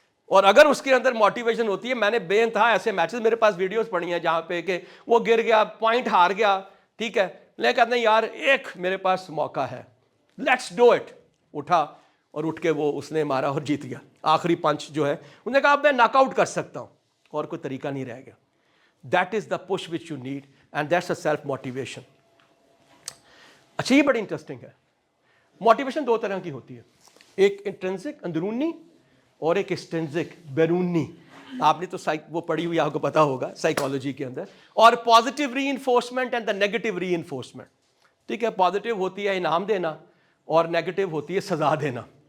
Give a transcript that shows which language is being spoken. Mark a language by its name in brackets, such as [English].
[Urdu] اور اگر اس کے اندر موٹیویشن ہوتی ہے, میں نے بے انتہا ایسے میچز, میرے پاس ویڈیوز پڑی ہیں جہاں پہ کہ وہ گر گیا, پوائنٹ ہار گیا, ٹھیک ہے, لیکن کہتے ہیں یار ایک میرے پاس موقع ہے, [English] Let's do it. [Urdu] اٹھا اور اٹھ کے وہ اس نے مارا اور جیت گیا. آخری پنچ جو ہے, انہوں نے کہا اب میں ناک آؤٹ کر سکتا ہوں, اور کوئی طریقہ نہیں رہ گیا. [English] That is the push which you need, and that's a self motivation. [Urdu] اچھا, یہ بڑی انٹرسٹنگ ہے. موٹیویشن دو طرح کی ہوتی ہے, ایک انٹرنسک اندرونی اور ایک ایکسٹرنسک بیرونی. آپ نے تو وہ پڑھی ہوئی, آپ کو پتا ہوگا سائیکالوجی کے اندر. [English] اور positive reinforcement and the negative reinforcement. [Urdu] ٹھیک ہے, پازیٹیو ہوتی ہے انعام دینا, اور نیگیٹو ہوتی ہے سزا دینا.